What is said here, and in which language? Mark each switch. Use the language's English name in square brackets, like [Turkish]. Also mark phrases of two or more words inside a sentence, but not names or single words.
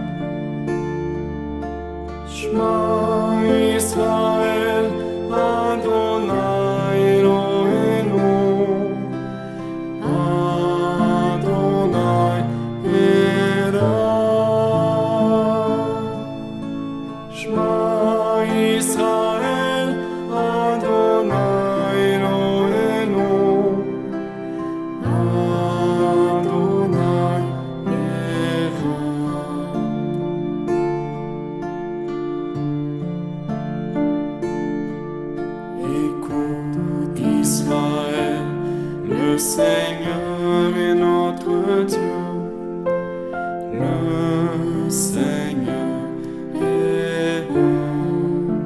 [Hebrew] שמע ישראל, אדוני אלוהינו, אדוני אחד. שמע ישראל, אדוני אלוהינו, אדוני אחד. [French] Écoute Israël, le Seigneur est notre Dieu. Le Seigneur est bon.